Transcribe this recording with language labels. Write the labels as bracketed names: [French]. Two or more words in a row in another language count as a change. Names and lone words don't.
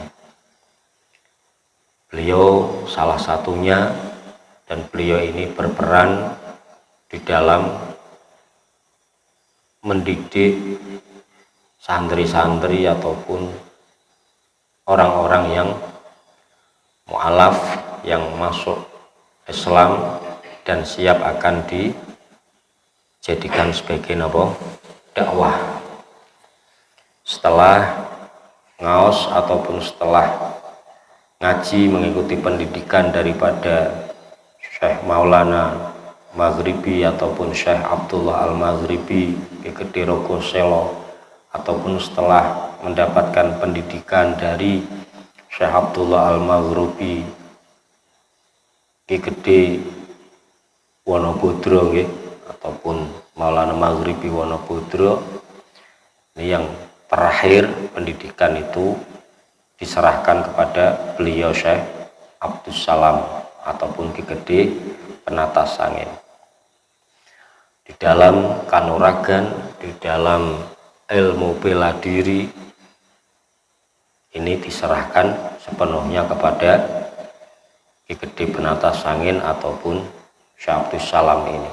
[Indonesian] Beliau salah satunya, dan beliau ini berperan di dalam mendidik santri-santri ataupun orang-orang yang mu'alaf yang masuk Islam dan siap akan dijadikan sebagai dakwah. Setelah ngaos ataupun setelah ngaji mengikuti pendidikan daripada Syekh Maulana Maghribi ataupun Syekh Abdullah Al-Maghribi Ki Gede Regoselo, ataupun setelah mendapatkan pendidikan dari Syekh Abdullah Al-Maghribi Ki Gede Wonobodro ataupun Maulana Maghribi Wonobodro, ini yang terakhir pendidikan itu diserahkan kepada beliau Syekh Abdus Salam ataupun Ki Gede Penatas Angin. Di dalam kanuragan, di dalam ilmu bela diri ini diserahkan sepenuhnya kepada Ki Gede Penatas Angin ataupun Syekh Abdus Salam ini.